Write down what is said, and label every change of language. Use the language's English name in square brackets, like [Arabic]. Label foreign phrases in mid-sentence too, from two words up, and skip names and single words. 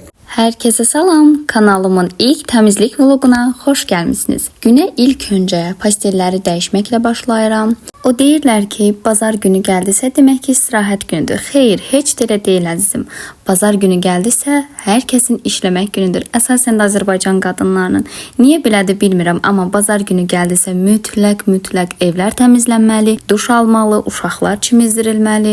[Azerbaijani] Herkese salam. [Turkish] Kanalımın ilk temizlik vloguna hoş gelmişsiniz. Güne ilk önce pastelleri [Azerbaijani] dəyişməklə başlayıram. O deyirlər ki, bazar günü gəldisə demək ki, istirahət günüdür. Xeyr, heç də elə deyil əzizim. Bazar günü gəldisə hər kəsin işləmək günüdür. Əsasən də Azərbaycan qadınlarının. Niyə belədir bilmirəm, amma bazar günü gəldisə mütləq evlər təmizlənməli, duş almalı, uşaqlar çimizdirilməli.